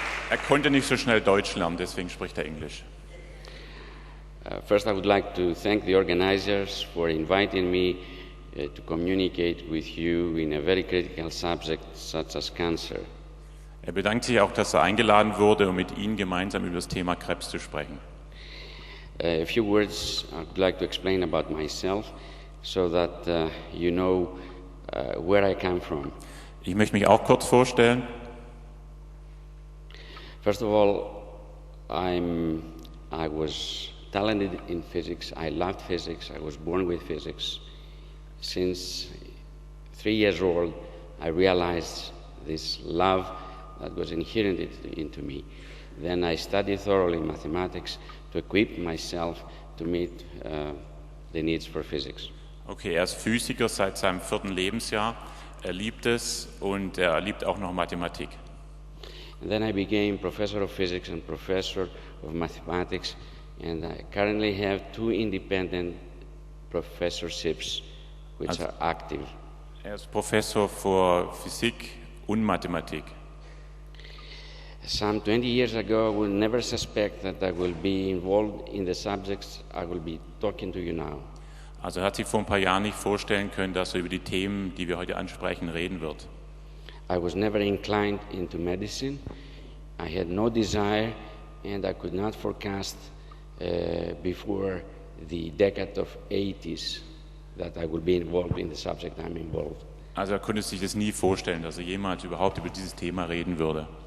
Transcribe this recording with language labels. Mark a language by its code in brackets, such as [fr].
[de] Er konnte nicht so schnell Deutsch lernen, deswegen spricht er Englisch. [en] First, I would like to thank the organizers for inviting me to communicate with you in a very critical subject such as cancer. [de] Er bedankt sich auch, dass er eingeladen wurde, um mit Ihnen gemeinsam über das Thema Krebs zu sprechen. [en] A few words I would like to explain about myself so that you know where I come from. [de] Ich möchte mich auch kurz vorstellen. [en] First of all, I was talented in physics. I loved physics. I was born with physics. Since 3 years old, I realized this love that was inherent into me. Then I studied thoroughly mathematics to equip myself to meet the needs for physics. [de] Okay, er ist Physiker seit seinem 4. Lebensjahr. Er liebt es und er liebt auch noch Mathematik. [en] And then I became professor of physics and professor of mathematics, and I currently have 2 independent professorships which are active. [de] Er ist Professor für Physik und Mathematik. [en] Some 20 years ago, I would never suspect that I will be involved in the subjects I will be talking to you now. [de] Also er hat sich vor ein paar Jahren nicht vorstellen können, dass er über die Themen, die wir heute ansprechen, reden wird. [en] I was never inclined into medicine. I had no desire, and I could not forecast before the decade of 80s that I will be involved in the subject I'm involved. [de] Also er konnte sich das nie vorstellen, dass er jemals überhaupt über dieses Thema reden würde.